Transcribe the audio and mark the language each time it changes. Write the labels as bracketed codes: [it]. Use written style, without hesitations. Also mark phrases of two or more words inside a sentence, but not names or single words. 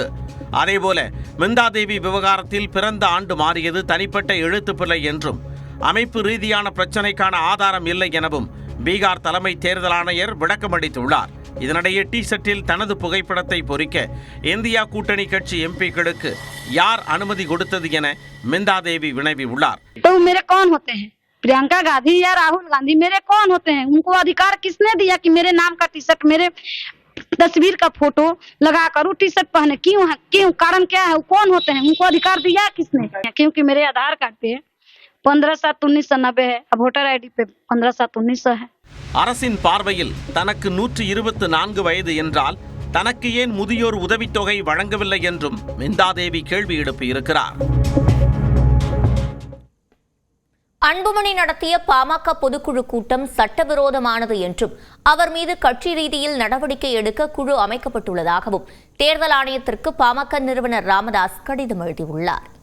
[ta] அதேபோல மிந்தா தேவி விவகாரத்தில் பிறந்த ஆண்டு மாறியது தனிப்பட்ட எழுத்துப்பிழை என்றும் அமைப்பு ரீதியான பிரச்சினைக்கான ஆதாரம் இல்லை எனவும் பீகார் தலைமை தேர்தல் ஆணையர் விளக்கமளித்துள்ளார். இதனிடையே டி-ஷர்ட்டில் தனது புகைப்படத்தை பொறிக்க இந்தியா கூட்டணி கட்சி எம்பிக்களுக்கு யார் அனுமதி கொடுத்தது என மிந்தா தேவி வினவியுள்ளார். [hi] प्रियंका गांधी या राहुल गांधी मेरे कौन होते हैं? उनको अधिकार किसने दिया कि मेरे नाम का टी शर्ट, मेरे तस्वीर का फोटो लगा कर टी शर्ट पहने? क्यों कारण क्या है? वो कौन होते हैं? उनको अधिकार दिया किसने? क्योंकि मेरे आधार कार्ड पे 15/7/1990 है, [en] voter ID [hi] पे 15/7/1900 है. [ta] அரசின் பார்வையில் தனக்கு 124 வயது என்றால் தனக்கு ஏன் முதியோர் உதவித்தொகை வழங்கவில்லை என்றும் மிந்தா தேவி கேள்வி எழுப்பியிருக்கிறார். அன்புமணி நடத்திய பாமக பொதுக்குழு கூட்டம் சட்டவிரோதமானது என்றும் அவர் மீது கட்சி ரீதியில் நடவடிக்கை எடுக்க குழு அமைக்கப்பட்டுள்ளதாகவும் தேர்தல் ஆணையத்திற்கு பாமக நிறுவனர் ராமதாஸ் கடிதம் எழுதியுள்ளார்.